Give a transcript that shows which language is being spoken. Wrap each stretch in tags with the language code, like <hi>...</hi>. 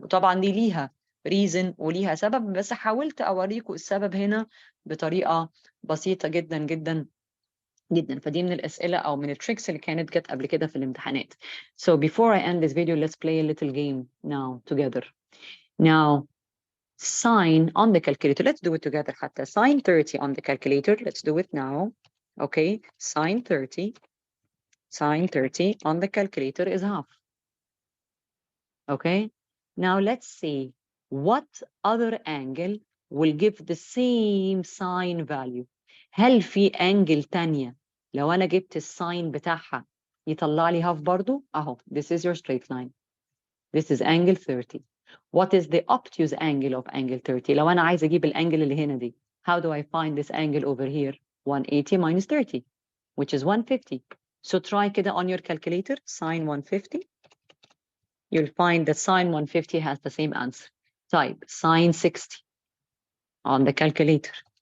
<ar>طبعا دي ليها reason وليها سبب، بس حاولت اوريكم السبب هنا بطريقه بسيطه جدا جدا جدا. فدي من الاسئله او من التريكس اللي كانت جت قبل كده في الامتحانات.</ar> <en>So before I end this video, let's play a little game now together. Now, sine on the calculator. Let's do it together حتى. Sine 30 on the calculator. Let's do it now. Okay, sine 30. Sine 30 on the calculator is half. Okay, now let's see what other angle will give the same sine value.</en> <ar>هل في angle تانية لو أنا جبت الساين بتاعها يطلع لي half برضو؟ أهو,</ar> <en>this is your straight line. This is angle 30. What is the obtuse angle of angle 30?</en> <ar>لو أنا عايز أجيب الانجل اللي هنا دي,</ar> <en>how do I find this angle over here? 180 minus 30, which is 150. So try كده on your calculator, sine 150. You'll find that sine 150 has the same answer. Type sine 60 on the calculator.</en>